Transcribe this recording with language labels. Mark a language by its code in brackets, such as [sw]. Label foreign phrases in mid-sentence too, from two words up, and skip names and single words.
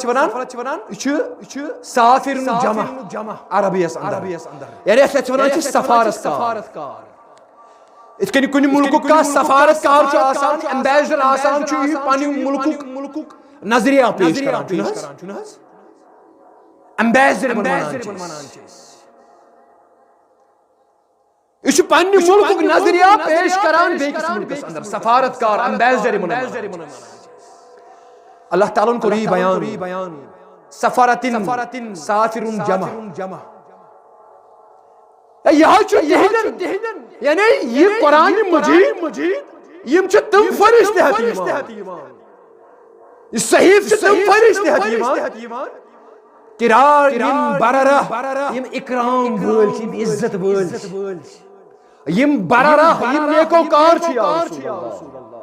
[ks] ونان یہ چھُ سافر جمع عربیس اندر یعنی اَتھ چھِ ونان سفارت کار یِتھ کٔنۍ کُنہِ مُلکُک کانٛہہ سفارت کار چھُ آسان ایمبیسڈر آسان چھُ یہِ پننہِ مُلکُک نظریہ پیش کران چھُنہٕ حظ ایمبیسڈر ونان چھِ یہ چھُ پننہِ مُلکُک نظریہ پیش کران بیٚکِس مُلکس اندر سفارت کار ایمبیسڈر اللہ تعالیٰ کو ری بیان سفرۃ سافر جمع یعنی یہ قرآن مجید یم چھِ تم فرشتہٕ ہٮ۪تھ یِوان یہ صحیف چھِ تم فرشتہٕ ہٮ۪تھ یِوان [ar] کرام بررہ [ks] یم اکرام وٲلۍ چھِ یم عزت وٲلۍ چھِ یم بررہ یم نیکوکار چھِ یا رسول اللہ